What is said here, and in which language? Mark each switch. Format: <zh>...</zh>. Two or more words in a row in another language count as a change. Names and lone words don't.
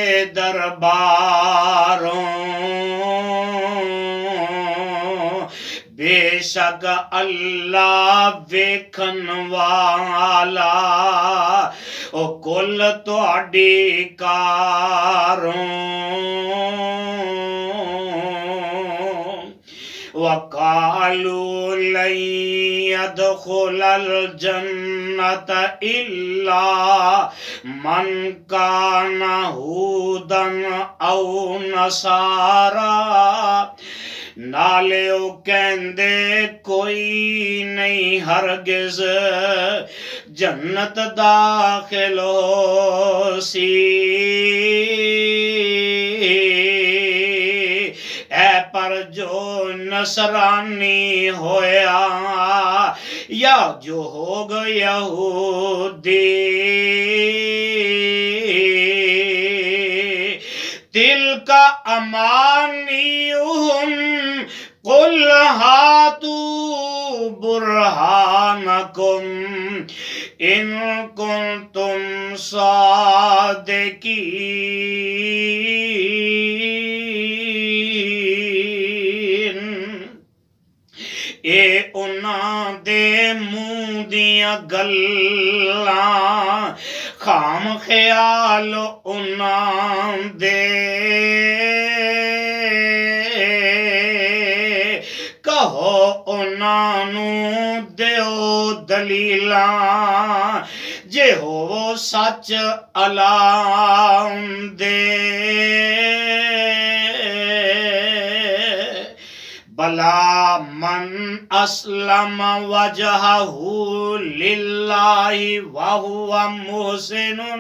<pa>درباروں، بے شک اللہ ویکھن والا او کل تہاڈی کاروں۔</pa> <ar>وَقَالُوا لَن يَدْخُلَ الْجَنَّةَ إِلَّا مَنْ كَانَ هُودًا أَوْ نَصَارَىٰ،</ar> <pa>نالے او کہندے کوئی نہیں ہرگز جنت داخل ہو سی، اے پر جو نصرانی ہویا یا جو ہو گیا یہودی،</pa> <ar>تِلْكَ أَمَانِيُّهُمْ قُلْ هَاتُوا بُرْهَانَكُمْ إِن كُنتُمْ صَادِقِينَ،</ar> <pa>اے انہاں دے منہ دیاں گلاں، خام خیال انہاں دے، کہو انہاں نوں دیو دلیلاں، جے ہو سچ علام دے،</pa> <ar>بلا من اسلم وجہہ للہ وہو محسن</ar>